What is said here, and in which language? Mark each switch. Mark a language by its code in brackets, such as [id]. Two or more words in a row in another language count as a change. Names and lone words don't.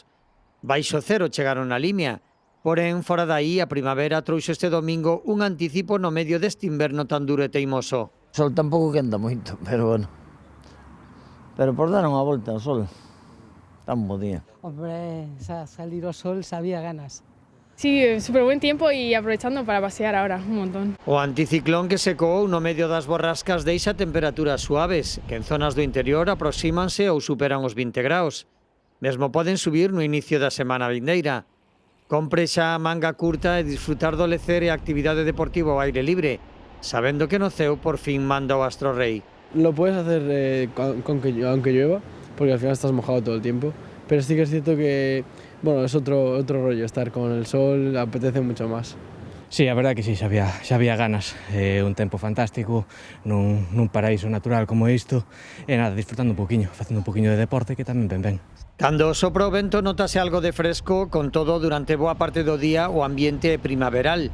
[gl] Baixo cero chegaron na Limia. Porén, fora daí, a primavera trouxo este domingo un anticipo no medio deste inverno tan duro e teimoso. O sol tampouco quenta moito, pero bueno. Pero por dar unha volta ao sol, tan bo día. Hombre, salir ao sol sabía ganas. [es] Sí, súper buen tiempo y aprovechando para pasear ahora, un montón. [gl] O anticiclón que secou no medio das borrascas deixa temperaturas suaves, que en zonas do interior aproxímanse ou superan os 20 graus. Mesmo poden subir no inicio da semana vindeira. Compre xa a manga curta e disfrutar do lecer e a actividade deportiva ao aire libre, sabendo que no ceo por fin manda o astro rei. [es] Lo puedes hacer aunque llueva, porque al final estás mojado todo el tiempo, pero sí que es cierto que bueno, es otro rollo estar con el sol, apetece mucho más. [gl] Sí, a verdade que sí, xa había ganas, un tempo fantástico, nun paraíso natural como isto, e nada, disfrutando un poquinho, facendo un poquinho de deporte que tamén ben. Cando sopra o vento notase algo de fresco, con todo durante boa parte do día o ambiente primaveral.